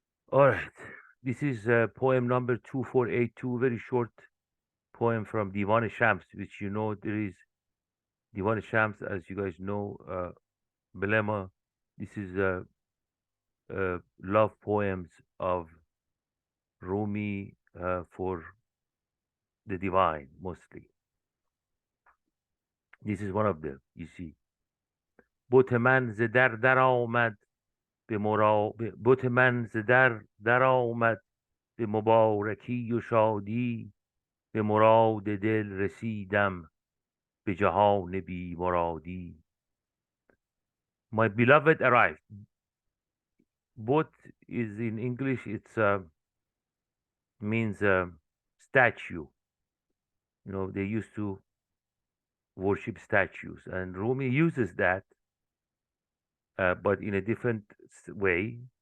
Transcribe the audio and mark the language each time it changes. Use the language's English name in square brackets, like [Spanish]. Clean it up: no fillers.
[English] All right. This is poem number 2482, very short poem from Divan Shams, which you know there is Divan Shams, as you guys know, Belema. This is love poems of Rumi for the divine, mostly. This is one of them, you see. [Persian] بت من ز در آمد بت من ز در آمد به مبارکی و شادی به مراد دل رسیدم به جهان بی مرادی. [English] My beloved arrived. Both is in English, it's means statue. You know, they used to worship statues, and Rumi uses that, but in a different way.